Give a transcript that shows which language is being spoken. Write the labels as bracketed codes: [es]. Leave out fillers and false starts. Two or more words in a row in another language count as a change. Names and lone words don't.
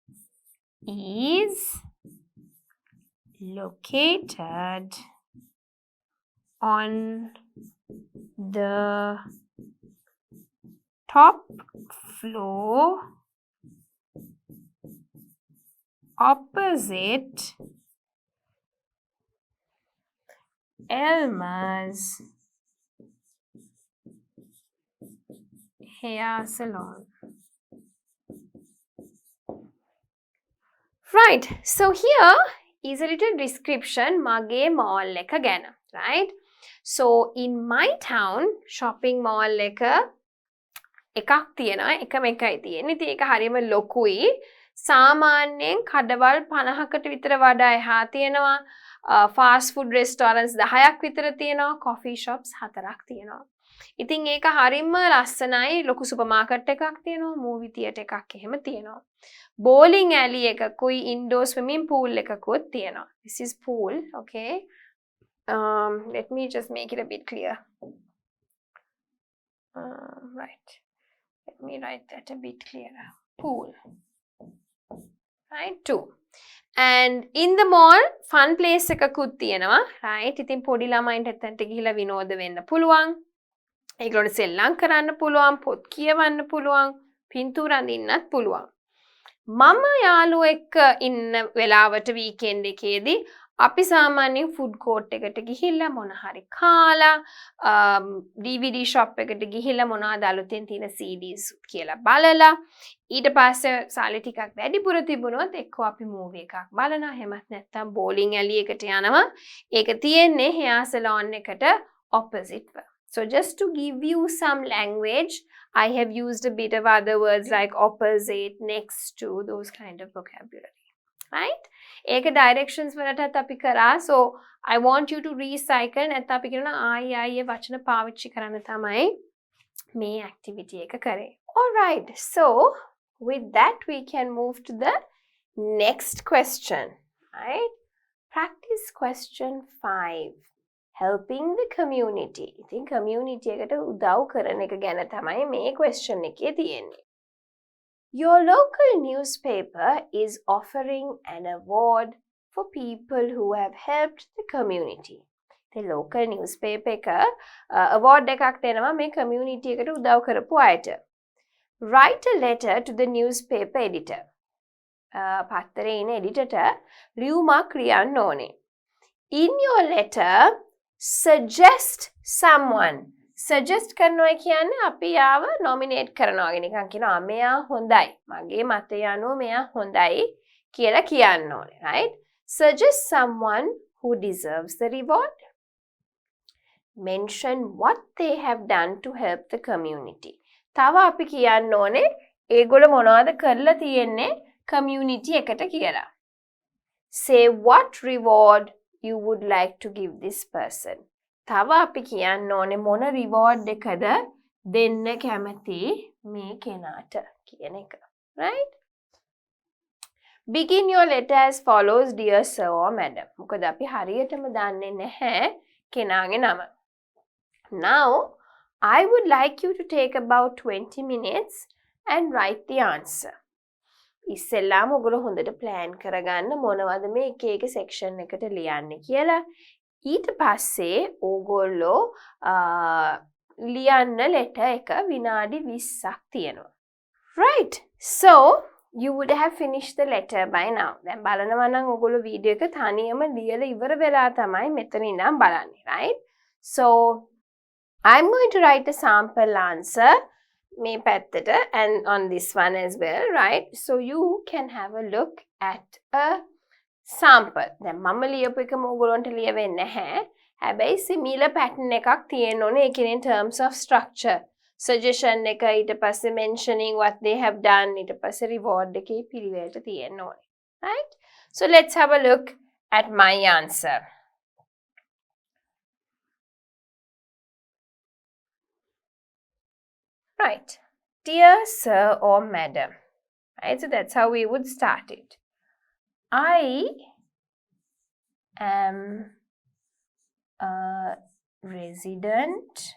[en] is located on the top floor opposite Elma's hair salon. Right, so here is a little description [si] මගේ mall එක ගැන, [en] right? So in my town, shopping mall [si] එකක් තියෙනවා, එකම එකයි තියෙන්නේ. ඉතින් ඒක හරියම ලොකුයි. සාමාන්‍යයෙන් කඩවල් 50කට විතර වඩා එහා තියෙනවා. [en] fast food restaurants [si] 10ක් විතර තියෙනවා. [en] coffee shops [si] 4ක් තියෙනවා. ඉතින් ඒක හරියම ලස්සනයි. ලොකු සුපර්මාකට් එකක් තියෙනවා. [en] movie theater [si] එකක් එහෙම තියෙනවා. [en] bowling alley [si] එකකුයි [en] indoor swimming pool [si] එකකුත් තියෙනවා. [en] This is pool, okay? Let me just make it a bit clear. Right. Let me write that a bit clearer. Pool. Right, 2. And in the mall, fun place [si] එකකුත් තියෙනවා. [en] Right? [si] ඉතින් පොඩි ළමයින්ට එතනට ගිහිලා විනෝද වෙන්න පුළුවන්. ඒගොල්ලන්ට සෙල්ලම් කරන්න පුළුවන්, පොත් කියවන්න පුළුවන්, පින්තූර අඳින්නත් පුළුවන්. මම යාළුවෝ එක්ක ඉන්න වෙලාවට වීකෙන්ඩ් එකේදී අපි සාමාන්‍යයෙන් [en] food court [si] එකට ගිහිල්ලා මොන හරි කාලා [en] DVD shop [si] එකට ගිහිල්ලා මොනවද අලුතෙන් තියෙන CDs කියලා බලලා ඊට පස්සේ සාලි ටිකක් වැඩිපුර තිබුණොත් එක්කෝ අපි මූවි එකක් බලනවා එහෙමත් නැත්නම් [en] bowling alley [si] එකට යනවා ඒක තියෙන්නේ [en] hair salon [si] එකට opposite ව. [en] So just to give you some language, I have used a bit of other words like opposite, next to, those kind of vocabulary. Right? [si] ඒක directions වලටත් අපි කරා. [en] So I want you to recycle [si] නැත්නම් අපි කියනවා ආයේ වචන පාවිච්චි කරන්න තමයි මේ activity එක කරේ. [en] All right. So with that we can move to the next question. Right? Practice question 5. Helping the community. [si] ඉතින් community එකට උදව් කරන එක ගැන තමයි මේ question එකේ තියෙන්නේ. [en] Your local newspaper is offering an award for people who have helped the community. The local newspaper [si] එක award එකක් දෙනවා මේ community එකට උදව් කරපු අයට. [en] Write a letter to the newspaper editor. [si] පත්තරේ ඉන්න editorට ලියුමක් ලියන්න ඕනේ. [en] In your letter, suggest someone. [si] Suggest කරනවා කියන්නේ අපි යාව nominate කරනවා. නිකන් කියනවා මෙයා හොඳයි. මගේ මතය අනුව මෙයා හොඳයි කියලා කියන්න ඕනේ. [en] Right? Suggest someone who deserves the reward. Mention what they have done to help the community. [si] තව අපි කියන්න ඕනේ ඒගොල්ලෝ මොනවද කරලා තියෙන්නේ community එකට කියලා. [en] Say what reward you would like to give this person. [si] තව අපි කියන්න ඕනේ මොන reward එකද දෙන්න කැමති මේ කෙනාට කියන එක. [en] Right? Begin your letter as follows, dear sir or madam. [si] මොකද අපි හරියටම දන්නේ නැහැ කෙනාගේ නම. [en] Now, I would like you to take about 20 minutes and write the answer. [si] ඉස්සෙල්ලාම ඔයගොල්ලෝ හොඳට plan කරගන්න මොනවද මේ එක එක section එකට ලියන්නේ කියලා. ඊට පස්සේ ඕගොල්ලෝ ලියන්න letter එක විනාඩි 20ක් තියෙනවා. [en] Right. So, you would have finished the letter by now. [si] දැන් බලනවා නම් ඔයගොල්ලෝ වීඩියෝ එක තනියම ලියලා ඉවර වෙලා තමයි මෙතන ඉඳන් බලන්නේ, [en] right? So, I'm going to write a sample answer [si] මේ පැත්තට [en] and on this one as well, right? So you can have a look at a sample. [si] දැන් මම ලියපු එකම ඔයගොල්ලන්ට ලියවෙන්නේ නැහැ. හැබැයි [en] similar pattern [si] එකක් තියෙන්න ඕනේ. ඒ කියන්නේ [en] in terms of structure. [si] Suggestion එක ඊට පස්සේ [en] mentioning what they have done [si] ඊට පස්සේ reward එකේ පිළිවෙලට තියෙන්න ඕනේ. [en] Right? So let's have a look at my answer. Right. Dear sir or madam. Right, so that's how we would start it. I am a resident